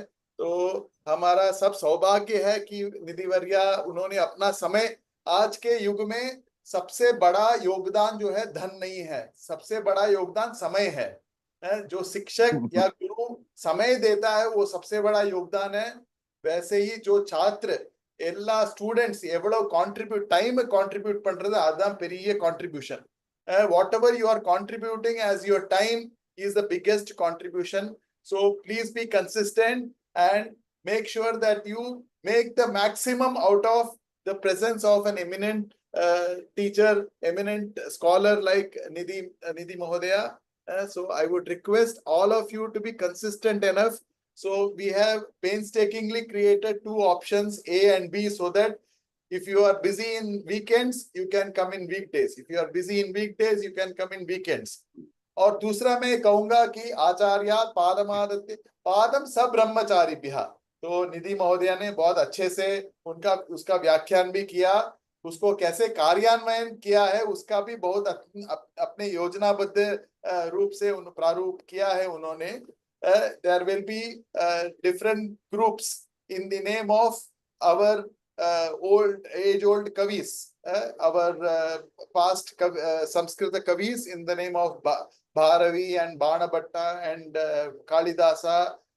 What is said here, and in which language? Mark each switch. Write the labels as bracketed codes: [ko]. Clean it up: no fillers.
[hi] तो हमारा सब सौभाग्य है कि निधि वर्या, उन्होंने अपना समय, आज के युग में सबसे बड़ा योगदान जो है धन नहीं है, सबसे बड़ा योगदान समय है। जो शिक्षक या गुरु समय देता है वो सबसे बड़ा योगदान है। वैसे ही जो छात्र [ta] எல்லா ஸ்டூடெண்ட்ஸ் எவ்வளவு டைம் கான்ட்ரிபியூட் பண்றது, அதுதான் பெரிய contribution. [en] Whatever you are contributing as your time is the biggest contribution. So please be consistent and make sure that you make the maximum out of the presence of an eminent teacher, eminent scholar like Nidhi Mahodaya. So I would request all of you to be consistent enough. So we have painstakingly created 2 options, A and B, so that if you are busy in weekends, you can come in weekdays. If you are busy in weekdays, you can come in weekends. [hi] और दूसरा मैं कहूंगा कि [sa] आचार्यात् पादमादत्ते पादम सब ब्रह्मचारिभ्यः। [hi] तो निधि महोदया ने बहुत अच्छे से उसका व्याख्यान भी किया, उसको कैसे कार्यान्वयन किया है उसका भी बहुत अपने योजनाबद्ध रूप से प्रारूप किया है उन्होंने। [en] there will be different groups in the name of our age-old Kavis, our past Samskrita Kavis, in the name of Bharavi and Banabhatta and Kalidasa.